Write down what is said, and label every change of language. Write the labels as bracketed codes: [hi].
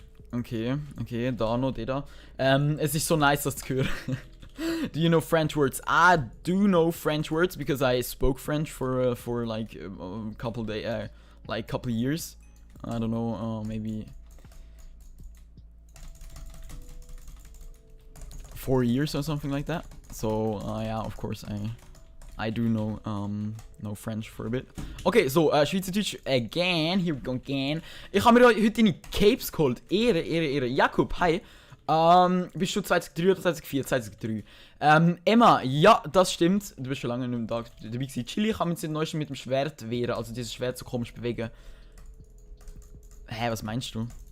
[de] Okay, da noch, der da. Es ist so nice, das zu hören. [en] Do you know French words? I do know French words because I spoke French for like a couple years. I don't know, maybe 4 years or something like that. So yeah, of course I do know French for a bit. Okay, so Schweizerdeutsch again. Here we go again. [de] Ich habe mir heute deine Capes geholt. Ehre. Jakub, hi. Bist du 2003 oder 2004? 2003. Emma, ja, das stimmt. Du bist schon lange nicht mehr dabei gewesen. Chili kann man sich neuestens mit dem Schwert wehren. Also dieses Schwert so komisch bewegen. Hä, was meinst du?